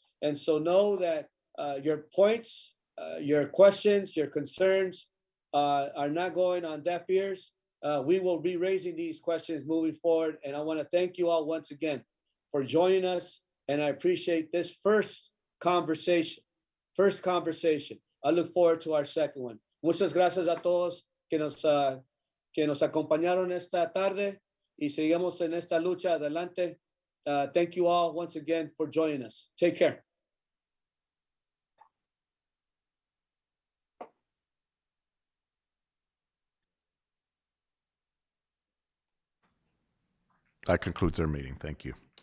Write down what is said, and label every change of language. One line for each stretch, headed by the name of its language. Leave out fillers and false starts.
English: And so know that your points, your questions, your concerns are not going on deaf ears. We will be raising these questions moving forward. And I want to thank you all once again for joining us. And I appreciate this first conversation. I look forward to our second one.
Spanish: Muchas gracias a todos que nos acompañaron esta tarde y seguimos en esta lucha adelante.
English: Thank you all once again for joining us. Take care. That concludes our meeting. Thank you.